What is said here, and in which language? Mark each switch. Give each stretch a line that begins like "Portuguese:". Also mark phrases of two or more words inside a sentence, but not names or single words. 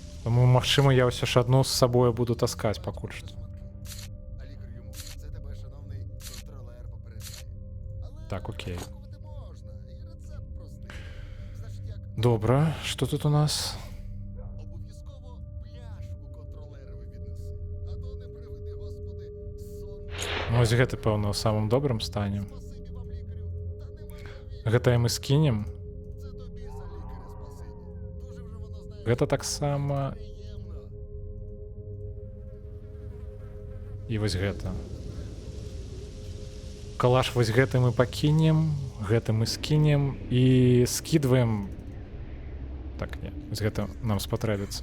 Belarusian: Тому, магчыма, я ўсё ж адну з сабою буду таскаць пакуль што.
Ukrainian: А лікар йому: це тебе, шановний контролер, попереджає. Але
Belarusian: Так, окей.
Ukrainian: лікувати можна, і рецепт простий. Значить, як
Belarusian: Добра, што тут у нас?
Ukrainian: обов'язково пляшку контролерові віднеси. А то не приведи, господи, сон.
Belarusian: Ну, ось гэты, пэўна, у самым добрым стане.
Ukrainian: Спасибі вам, лікарю. Та немає віку.
Belarusian: Гэта і мы скінем.
Ukrainian: Це тобі за лікаря спасибі. Дуже вже воно, знаєш,
Belarusian: Гэта таксама
Ukrainian: приємно.
Belarusian: і вось гэта. Калаш вось гэты мы пакінем, гэты мы скінем і скідваем. Так, не, вось гэта нам спатрэбіцца.